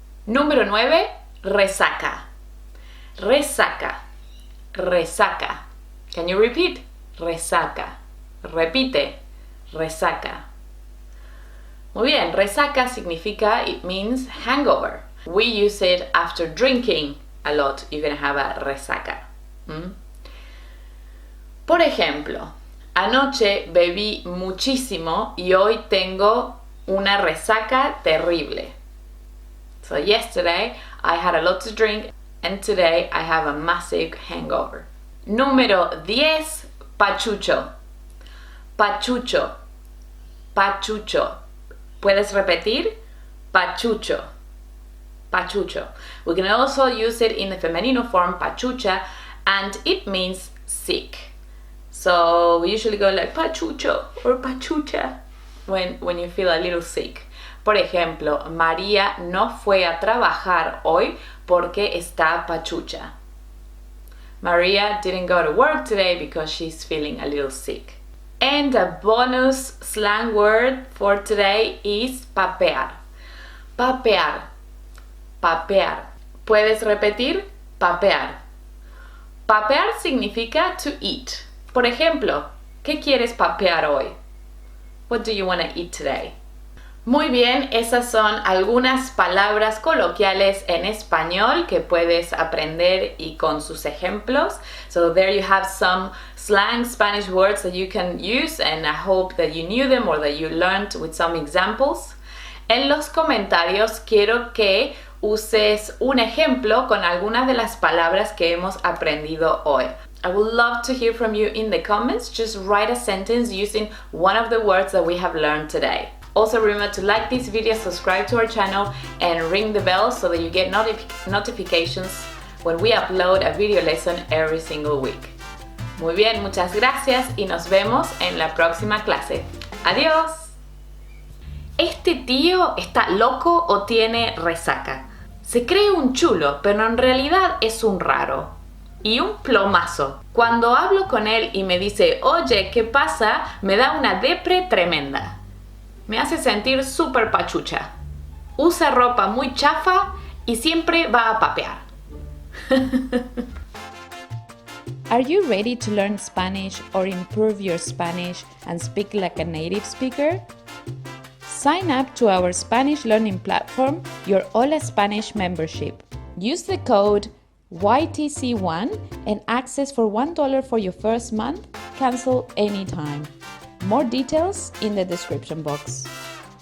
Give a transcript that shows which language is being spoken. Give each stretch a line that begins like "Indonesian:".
Spanish: Número 9, resaca. Resaca. Resaca.
English: Can you repeat?
Spanish: Resaca. Repite. Resaca. Muy bien, resaca significa,
English: it means hangover. We use it after drinking a lot. You're gonna have a resaca.
Spanish: Por ejemplo, anoche bebí muchísimo y hoy tengo una resaca terrible.
English: So yesterday I had a lot to drink and today I have a massive hangover.
Spanish: Número 10, Pachucho. Pachucho. Pachucho. ¿Puedes repetir? Pachucho. Pachucho.
English: We can also use it in the femenino form, pachucha, and it means sick. So we usually go like pachucho or pachucha when you feel a little sick.
Spanish: Por ejemplo, María no fue a trabajar hoy porque está pachucha.
English: Maria didn't go to work today because she's feeling a little sick. And a bonus slang word for today is papear.
Spanish: Papear. Papear. ¿Puedes repetir? Papear. Papear significa
English: to eat.
Spanish: Por ejemplo, ¿qué quieres papear hoy?
English: What do you want to eat today?
Spanish: Muy bien, esas son algunas palabras coloquiales en español que puedes aprender y con sus ejemplos.
English: So there you have some slang Spanish words that you can use, and I hope that you knew them or that you learned with some examples.
Spanish: En los comentarios quiero que uses un ejemplo con algunas de las palabras que hemos aprendido hoy.
English: I would love to hear from you in the comments. Just write a sentence using one of the words that we have learned today. Also remember to like this video, subscribe to our channel, and ring the bell so that you get notifications when we upload a video lesson every single week.
Spanish: Muy bien, muchas gracias y nos vemos en la próxima clase. Adiós. ¿Este tío está loco o tiene resaca? Se cree un chulo, pero en realidad es un raro. Y un plomazo. Cuando hablo con él y me dice, oye, ¿qué pasa?, me da una depre tremenda. Me hace sentir súper pachucha. Usa ropa muy chafa y siempre va a papear.
English: Are you ready to learn Spanish or improve your Spanish and speak like a native speaker? Sign up to our Spanish learning platform, your HOLA Spanish membership. Use the code YTC1 and access for $1 for your first month. Cancel anytime. More details in the description box.